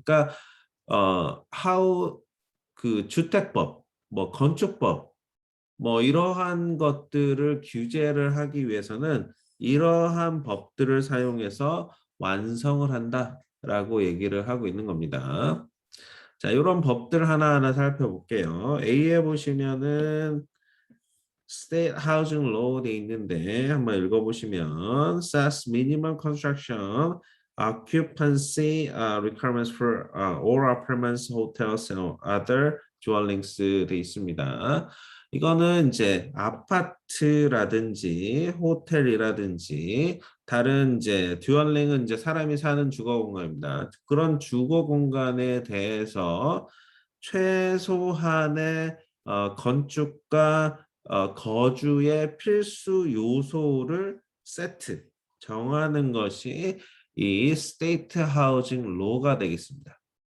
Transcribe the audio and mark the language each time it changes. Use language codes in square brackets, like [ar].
[ko] 그러니까 하우 그 주택법, 뭐 건축법, 뭐 이러한 것들을 규제를 하기 위해서는 이러한 법들을 사용해서 완성을 한다라고 얘기를 하고 있는 겁니다. 자, 이런 법들 하나하나 살펴볼게요. A에 보시면은 [en] State Housing Law [ko] 돼 있는데 한번 읽어보시면 [en] sets minimum construction occupancy requirements for all apartments, hotels and other dwellings [ko] 돼 있습니다. 이거는 이제 아파트라든지 호텔이라든지 다른 이제 듀얼링은 이제 사람이 사는 주거 공간입니다. 그런 주거 공간에 대해서 최소한의 건축과 거주의 필수 요소를 세트 정하는 것이 이 스테이트 하우징 로가 되겠습니다.